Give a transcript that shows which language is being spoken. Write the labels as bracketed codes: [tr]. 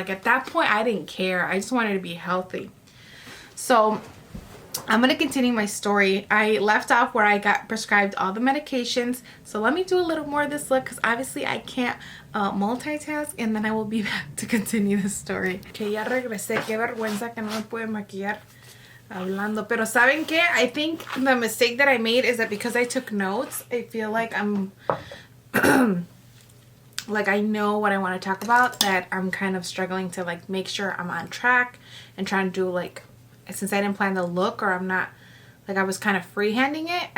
[en] Like, at that point I didn't care. I just wanted to be healthy. So I'm going to continue my story. I left off where I got prescribed all the medications. So let me do a little more of this look, because obviously I can't multitask, and then I will be back to continue the story. [es] Que ya regresé. Qué vergüenza que no me pude maquillar hablando. Pero ¿saben qué? [en] I think the mistake that I made is that because I took notes, I feel like I'm like I know what I want to talk about, that I'm kind of struggling to like make sure I'm on track and trying to do, like, since I didn't plan the look, or I'm not, like, I was kind of freehanding it.